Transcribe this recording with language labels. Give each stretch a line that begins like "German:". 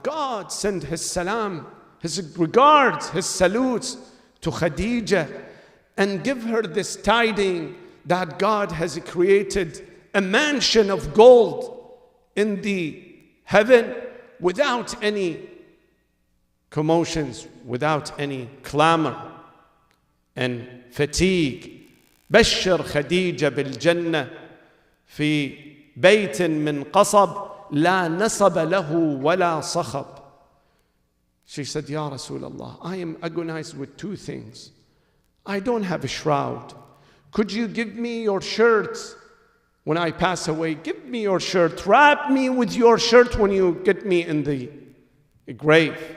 English: God send his salam, his regards, his salutes to Khadija, and give her this tiding that God has created a mansion of gold in the heaven without any commotions, without any clamor and fatigue.
Arabic: بشر خديجة بالجنة في بيت من قصب لا نصب له ولا صخب.
English: She said, Ya Rasulullah, I am agonized with two things. I don't have a shroud. Could you give me your shirt when I pass away? Give me your shirt. Wrap me with your shirt when you get me in the grave.